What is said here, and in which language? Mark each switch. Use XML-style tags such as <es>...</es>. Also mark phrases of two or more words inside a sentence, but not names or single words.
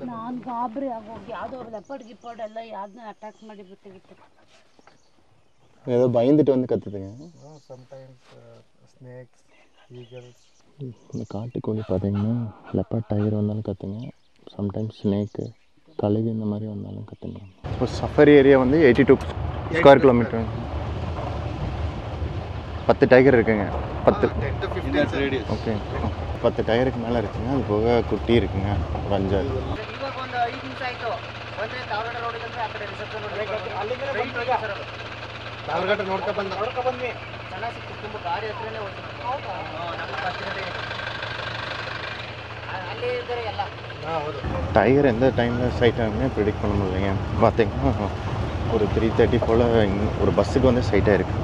<kn>ನಾನು ಗಾಬರಿ ಆಗೋಗಿ ಯಾವುದೋ ಲೆಪರ್ಡ್ ಗಿಪ್ಪರ್ಡ್ ಎಲ್ಲ ಯಾವ್ದನ್ನ ಅಟ್ಯಾಕ್ ಮಾಡಿ ಬಿಟ್ಟು</kn> <ta>ஏதோ பயந்துட்டு வந்து கற்றுதுங்க.</ta> <en>Sometimes snakes, eagles.</en> <ta>இந்த காட்டுக்கோழி பார்த்தீங்கன்னா</ta> <en>leopard tiger</en> <ta>வந்தாலும் கற்றுங்க,</ta> <en>sometimes snake</en> <ta>கழுகு இந்த மாதிரி வந்தாலும் கற்றுங்க. இப்போ</ta> <en>safari area</en> <ta>வந்து 82</ta> <en>square kilometre.</en> <ta>10 டைகர் இருக்குங்க. 10</ta> <en>10 to 15 radius.</en> <ta>ஓகே, 10 டைகருக்கு மேலே இருக்குங்க. அது போக குட்டி இருக்குங்க ஒரு 5.</ta> <kn>ಇವಾಗ ಒಂದು 5 ನಿಮಿಷ ಆಯಿತು. ಬಂದರೆ ತಾವರಗಡ ರೋಡಿಗೆ ಅಂದರೆ ಆ ಕಡೆ ರಿಸೆಪ್ಷನ್ ತಾವರಗಡ ನೋಡ್ಕೊ ಬನ್ನಿ. ಚೆನ್ನಾಗಿ ಸಿಕ್ತು. ತುಂಬ ಗಾಡಿ ಹತ್ರನೇ ಹೋಯ್ತು. ನಮ್ಮ ಫಸ್ಟ್ ಗಂಟೆ ಅಲ್ಲೇ ಇದ್ದಾರೆ ಎಲ್ಲ. ಹೌದು.</kn> <ta>டைகர் எந்த டைமில் சைட் ஆகுமே ப்ரிடிக்ட் பண்ண முடியலைங்க. பார்த்தீங்கன்னா ஒரு 3:30 போல் ஒரு பஸ்ஸுக்கு வந்து சைட்டாக இருக்குது.</ta>